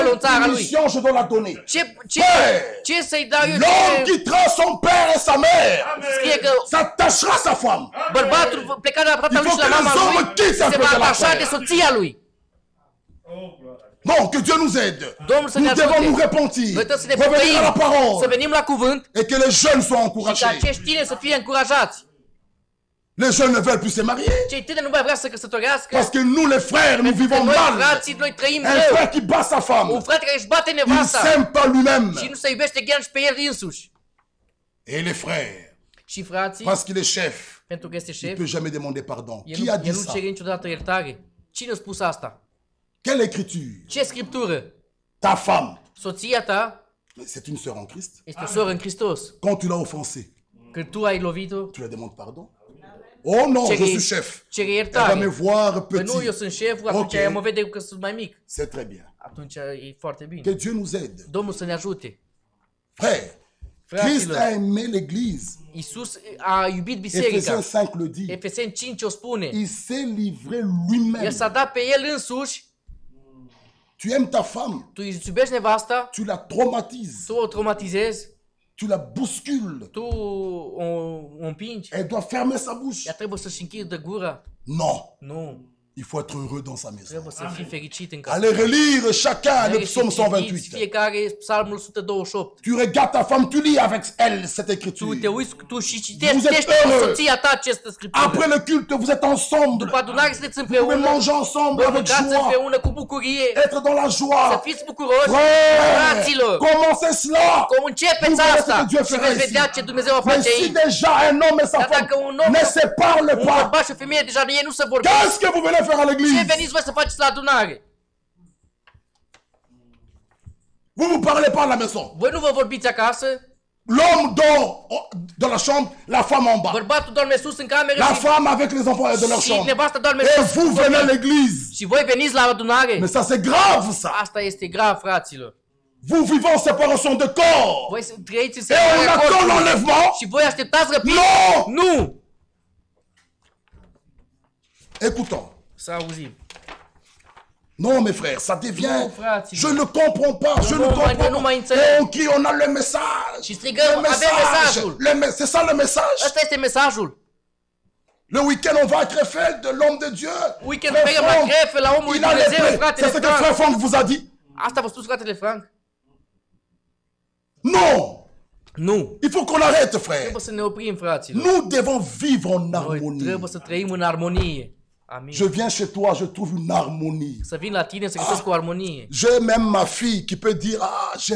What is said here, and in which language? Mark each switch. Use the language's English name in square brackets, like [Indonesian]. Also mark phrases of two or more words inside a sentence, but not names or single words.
[French] Quelle [Romanian] în țara lui. [French] punition je dois la donner? [Romanian] Ce să-i dau eu? [French] L'homme quittera son père et sa mère. [Romanian] Scrie că [French] S'attachera à sa femme. [Romanian] bărbatul plecat de la tatălui [French] Il [Romanian] și [French] faut [Romanian] la [French] que [Romanian] mama [French] les [Romanian] lui [French] hommes quittent un [Romanian] se [French] peu [Romanian] va [French] de la [Romanian] atașa [French] terre. [Romanian] de soția lui. [French] Non, que Dieu nous aide. [Romanian] Domnul să ne [French] Nous devons nous [Romanian] ajute. [French] repentir. [Romanian] Noi trebuie să ne [French] Revenir à la [Romanian] pocăim, să [French] parole. [Romanian] venim la cuvânt [French] Et que les jeunes soient [Romanian] și ca [French] encouragés. [Romanian] acești tineri să fie încurajați. [French] Les jeunes ne veulent plus se marier. [Romanian] Cei tineri nu mai vrea să se căsătorească. [French] Parce que nous, les frères, nous [Romanian] Pentru că [French] vivons [Romanian] noi, [French] mal. [Romanian] frații, noi trăim [French] Un [Romanian] rău. [French] frère qui bat sa femme. [Romanian] Un frate care își bate [French] Il ne [Romanian] nevasta [French] s'aime pas lui-même. [Romanian] și nu se iubește chiar și pe el însuși. [French] Et les frères, [Romanian] Și frații, [French] parce qu'il est chef, [Romanian] pentru că este [French] il ne [Romanian] șef, [French] peut jamais demander pardon. [Romanian] el [French] Qui a dit [Romanian] nu [French] ça? [Romanian] cere niciodată iertare. Cine a spus asta? [French] Quelle écriture? [Romanian] Ce scriptură? [French] Ta femme. [Romanian] Soția ta [French] Mais c'est une sœur en Christ. [Romanian] este o soră în Hristos. [French] Quand tu l'as offensée, [Romanian] Când tu ai lovit-o, [French] tu lui demandes pardon? Oh non, je suis chef. [Romanian] cere [French] Elle va [Romanian] iertare. [French] me voir [Romanian] Păi nu, eu [French] petit. [Romanian] sunt șeful, atunci [French] Ok. [Romanian] ea mă vede că sunt mai mic. [French] C'est très bien. [Romanian] Atunci e foarte bine. [French] Que Dieu nous aide. [Romanian] Domnul să ne ajute. [French] Frère, Christ a [Romanian] Fraților, [French] aimé l'église. [Romanian] Iisus a iubit [French] Ephésiens [Romanian] biserica. [French] 5 le dit. [Romanian] Efeseni 5 o spune. [French] Il s'est livré lui-même. [Romanian] El s-a dat pe el însuși. [French] Tu aimes ta femme, [Romanian] Tu îți iubești nevasta, [French] tu la traumatises, [Romanian] tu o traumatizezi, [French] tu la bouscules. [Romanian] tu o împingi. [French] Elle doit fermer sa bouche. [Romanian] Ea trebuie să-și închidă gura. [French] Non, [Romanian] Nu. [French] il faut être heureux dans sa maison. [Romanian] Trebuie să fii fericit în casă. [French] Allez relire chacun le [Romanian] Mergi și [French] psaume [Romanian] citiți [French] 128. [Romanian] fiecare psalmul 128. [French] Tu regardes ta femme, tu lis avec elle cette [Romanian] Tu te [French] écriture. [Romanian] uiți, tu și [French] Vous [Romanian] citești [French] êtes [Romanian] cu [French] heureux. [Romanian] soția ta această scriptură. [French] Après le culte, vous êtes ensemble. [Romanian] După adunare sunteți [French] Vous pouvez [Romanian] împreună, [French] manger ensemble [Romanian] vă [French] avec [Romanian] mâncați [French] joie. [Romanian] împreună cu bucurie, [French] Être dans la [Romanian] să [French] joie. [Romanian] fiți bucuroși, [French] Frère, [Romanian] fraților. [French] commencez cela. [Romanian] Cum începeți [French] Vous verrez [Romanian] asta [French] ce que Dieu [Romanian] și [French] fera [Romanian] veți [French] ici. [Romanian] vedea ce Dumnezeu va [French] Mais [Romanian] face [French] si [Romanian] aici. [French] déjà un homme et sa [Romanian] Dar [French] femme [Romanian] dacă un om, [French] ne se parlent [Romanian] un [French] pas, [Romanian] bărbat și o femeie deja ei nu se vorbesc, [French] qu'est-ce que vous venez faire à [Romanian] ce [French] l'église? [Romanian] veniți voi să faceți la adunare? [French] Vous ne vous parlez pas à la maison. [Romanian] Voi nu vă vorbiți acasă? [French] L'homme dort dans la chambre, la femme en bas. [Romanian] Bărbatul doarme sus în cameră [French] La [Romanian] și, [French] femme avec les enfants de leur [Romanian] și [French] chambre. [Romanian] nevasta doarme [French] Et [Romanian] sus. [French] vous venez à l'église. [Romanian] Și voi veniți la adunare? [French] Mais ça c'est grave ça. [Romanian] Asta este grav, fraților. [French] Vous vivez en séparation de corps. [Romanian] Voi trăiți în [French] Et on [Romanian] separarea [French] attend [Romanian] corpului [French] l'enlèvement. [Romanian] și voi așteptați răpirea? [French] Non. [Romanian] Nu! [French] Écoutons. [Romanian] Să auzim. [French] Non, mes frères, ça devient... [Romanian] Nu, fraților. [French] Je ne comprends pas, je ne [Romanian] nu [French] comprends [Romanian] mai [French] pas. [Romanian] înțeleg. [French] Et on crie, on a le message. [Romanian] Și strigăm, avem mesajul. [French] C'est ça le message. [Romanian] Ăsta este mesajul. [French] Le week-end, on va à Krefeld, de l'homme de Dieu. [Romanian] Weekend mergem la Krefeld, la omul lui [French] Il a les [Romanian] Dumnezeu, [French] plaies. [Romanian] fratele [French] C'est ce que [Romanian] Frank. [French] frère Franck vous a dit. [Romanian] Asta v-a spus fratele Frank? [French] Non. [Romanian] Nu. [French] Il faut qu'on arrête, frère. [Romanian] Trebuie să ne oprim, fraților. [French] Nous devons vivre en [Romanian] Noi [French] harmonie. [Romanian] trebuie să trăim în armonie. Amin. [French] Je viens chez toi, je trouve une harmonie. [Romanian] Să vin la tine să găsesc o armonie. [French] J'ai même ma fille qui peut dire, ah, j'aime